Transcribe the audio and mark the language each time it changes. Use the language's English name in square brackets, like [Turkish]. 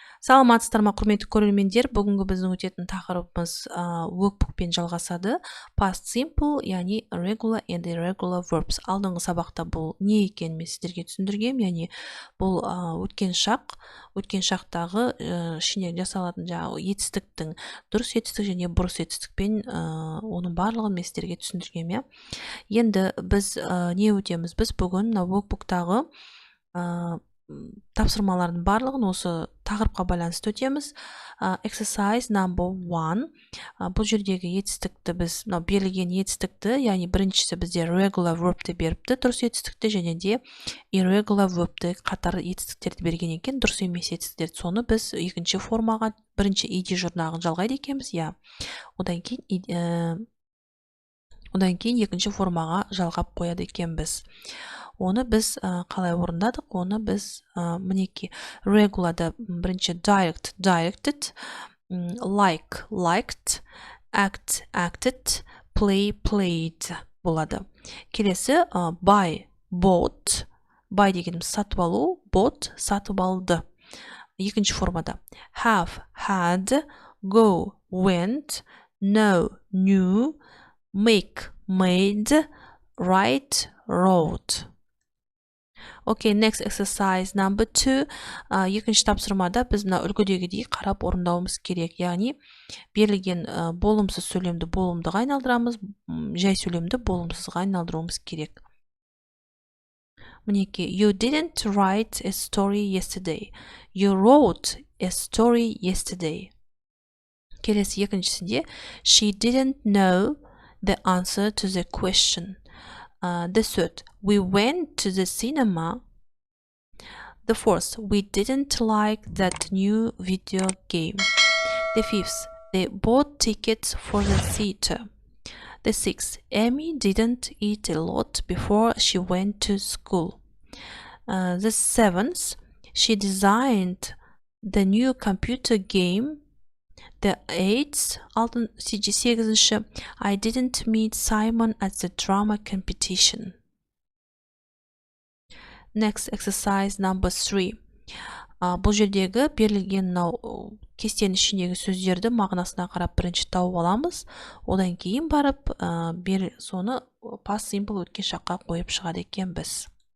[Kazakh] Саламатсыздар ма, құрметті көрермендер? Бүгінгі біздің өтетін тақырыбымыз workbookпен жалғасады. [English] Past simple, [Kazakh] яғни [English] regular and irregular verbs. [Kazakh] Алдыңғы сабақта бұл не екенін мен сіздерге түсіндіргем, яғни бұл өткен шақтағы ішіне жасалатын жаңағы етістіктің дұрыс етістік және бұрыс етістікпен оның барлығын мен сіздерге түсіндіргем, иә. Енді біз не өтеміз? Біз бүгін workbooктағы тапсырмалардың барлығын осы тақырыпқа байланысты өтеміз. [English] Exercise number 1. [Kazakh] Бұл жердегі етістікті біз берілген етістікті, яғни біріншісі бізде regular verbті беріпті, дұрыс етістікті, және де irregular verbті қатар етістіктерді берген екен, дұрыс емес етістіктерді. Соны біз екінші формаға, бірінші ed жұрнағын жалғайды екенбіз, иә. Одан кейін екінші формаға жалғап қояды екенбіз. Оны біз қалай орындадық? Оны біз мінеки regularда бірінші [English] direct, directed, like, liked, act, acted, play, played болады. [Kazakh] Келесі [English] buy, bought, buy [Kazakh] дегеніміз сатып алу, [English] bought, [Kazakh] сатып алды. Екінші формада [English] have, had, go, went, know, knew, make, made, write, wrote. Okay, next exercise number 2. [Kazakh] Екінші тапсырмада біз мына үлгідегідей қарап орындауымыз керек. Яғни берілген болымсыз сөйлемді болымдыға айналдырамыз, жай сөйлемді болымсызға айналдыруымыз керек. Мінеки, [English] you didn't write a story yesterday. You wrote a story yesterday. [Kazakh] Келесі екіншісінде [English] she didn't know the answer to the question. The third, we went to the cinema. The fourth, we didn't like that new video game. The fifth, they bought tickets for the theater. The sixth, Amy didn't eat a lot before she went to school. The seventh, she designed the new computer game. The eighth, [Kazakh] сегізінші, [English] I didn't meet Simon at the drama competition. Next exercise number 3. [Kazakh] Бұл жердегі берілген кестенің ішіндегі сөздерді мағынасына қарап бірінші тауып аламыз. Одан кейін барып соны past simple өткен шаққа қойып шығады екенбіз.